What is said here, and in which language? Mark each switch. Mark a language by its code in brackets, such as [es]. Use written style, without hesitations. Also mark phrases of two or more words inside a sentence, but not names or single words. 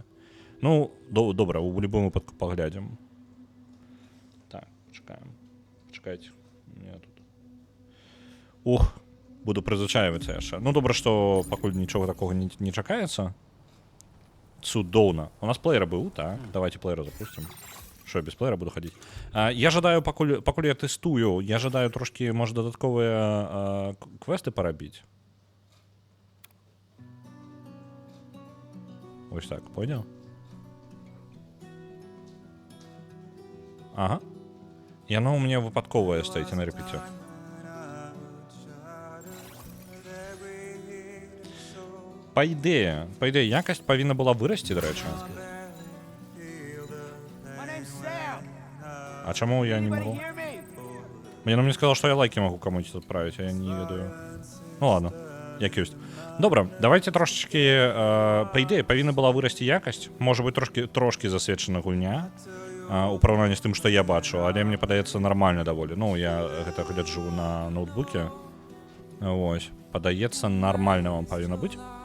[be] Ну, добра, у любым выпадку паглядзім. Так, чакаем. Чакайце. Тут. Буду прызвычайвацца яшчэ. Ну, добра, што пакуль нічога такога не чакаецца. Цудоўна. У нас плеер быў, так? [ru] Давайте плеера запустим. Що, я без плеера буду ходить? [be] Я жадаю, пакуль я тестую, я жадаю трошки, може, додатковые квесты порабіць. [ru] Ось так, понял? Ага. [be] Яно [ru] у меня [be] выпадковое стаіць на рэпіце. Па ідэі, якасць павінна была вырасці, дарэчы. А чаму я не могу? [ru] Мне сказал, что я лайки могу кому-нибудь отправить, а [be] я не ведаю. [ru] Ну ладно, [be] як ёсць. Добра, давайте трошечки... Па ідэі павінна была вырасці якасць. Можа быць, трошки засведчана гульня. У параўнанні з тым, што я бачу, але мне падаецца нармальна даволі. Ну, я гэта гляджу на ноутбуке. Вось, падаецца, нармальна вам павінна быць.